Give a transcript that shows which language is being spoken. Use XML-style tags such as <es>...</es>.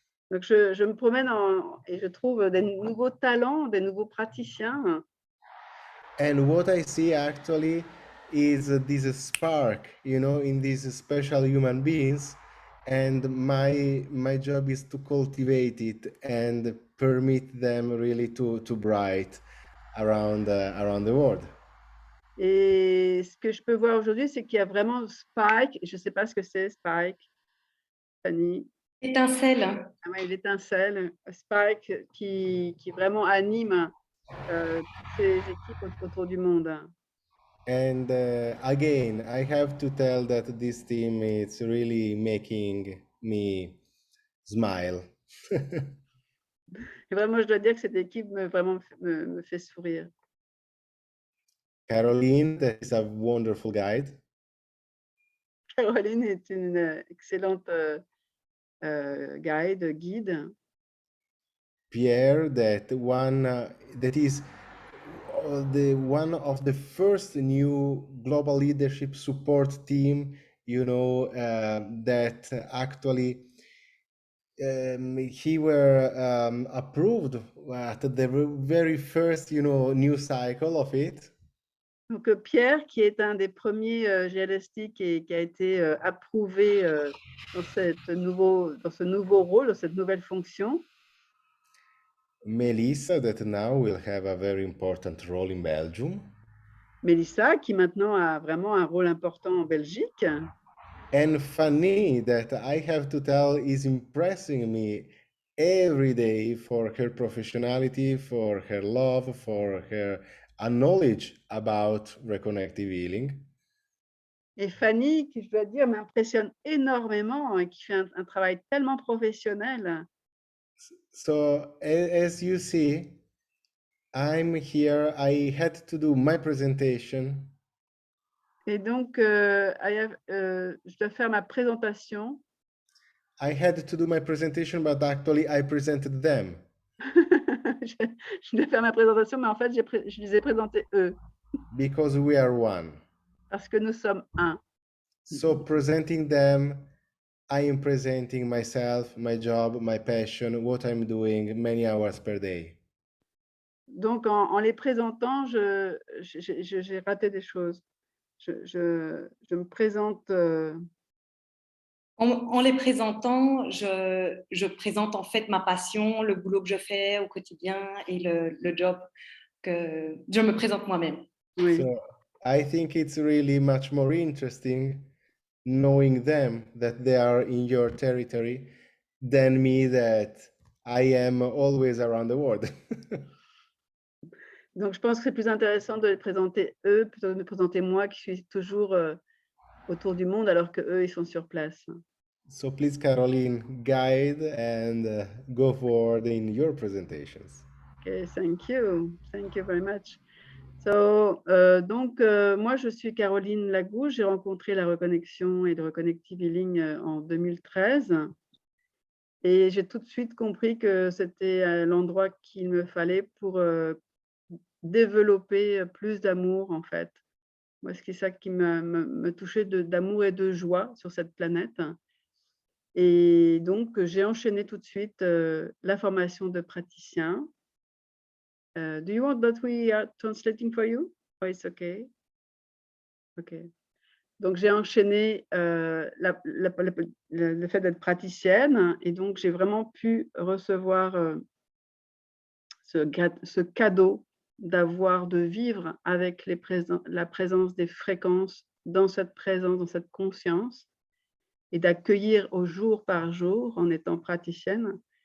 <fr>Donc je me promène et je trouve des nouveaux talents, des nouveaux praticiens.</fr> <en>And what I see actually is this spark, you know, in these special human beings. And my job is to cultivate it and permit them really to bright around the world.</en> <fr>Et ce que je peux voir aujourd'hui, c'est qu'il y a vraiment Spike. Je ne sais pas ce que c'est, Spike. Fanny. Étincelle. Ah ouais, l'étincelle. Spike qui vraiment anime toutes ces équipes autour du monde.</fr> <en>And again, I have to tell that this team is really making me smile.</en> <fr>Et vraiment, je dois dire que cette équipe me fait sourire.</fr> <en>Caroline, that is a wonderful guide.</en> <fr>Caroline est une excellente guide.</fr> <en>Pierre, that is one of the first new global leadership support team, that actually he were approved at the very first, new cycle of it.</en> <fr>Donc Pierre, qui est un des premiers GLST qui a été approuvé dans ce nouveau rôle, dans cette nouvelle fonction.</fr> <en>Melissa, that now will have a very important role in Belgium.</en> <fr>Mélissa, qui maintenant a vraiment un rôle important en Belgique.</fr> <en>And Fanny, that I have to tell is impressing me every day for her professionality, for her love, for her knowledge about reconnective healing.</en> <fr>Et Fanny, qui je dois dire m'impressionne énormément et qui fait un travail tellement professionnel.</fr> <en>So as you see, I'm here. I had to do my presentation.</en> <fr>Et donc, je dois faire ma présentation.</fr> <en>I had to do my presentation, but actually I presented them.</en> <fr>Je dois faire ma présentation, mais en fait, je les ai présentés eux.</fr> <en>Because we are one.</en> <fr>Parce que nous sommes un.</fr> <en>So presenting them, I am presenting myself, my job, my passion, what I'm doing many hours per day.</en> <fr>Donc, en les présentant, j'ai raté des choses. Je me présente. En les présentant, je présente en fait ma passion, le boulot que je fais au quotidien et le job que je me présente moi-même. Oui.</fr> <en>So I think it's really much more interesting knowing them, that they are in your territory, than me, that I am always around the world.</en> <fr>Donc, je pense que c'est plus intéressant de les présenter eux plutôt que de me présenter moi qui suis toujours autour du monde alors que eux ils sont sur place.</fr> <en>So please, Caroline, guide and go forward in your presentations. Okay, thank you very much.</en> <fr>So, moi je suis Caroline Lagouche, j'ai rencontré la reconnexion et le reconnective healing en 2013 et j'ai tout de suite compris que c'était l'endroit qu'il me fallait pour développer plus d'amour en fait. Moi, c'est ça qui me touchait d'amour et de joie sur cette planète. Et donc, j'ai enchaîné tout de suite la formation de praticien.</fr> <en>Do you want that we are translating for you? Oh, it's okay. Okay.</en> <fr>Donc, j'ai enchaîné le fait d'être praticienne et donc j'ai vraiment pu recevoir ce cadeau de vivre avec la présence des fréquences dans cette présence, dans cette conscience et d'accueillir au jour par jour en étant praticienne.</fr>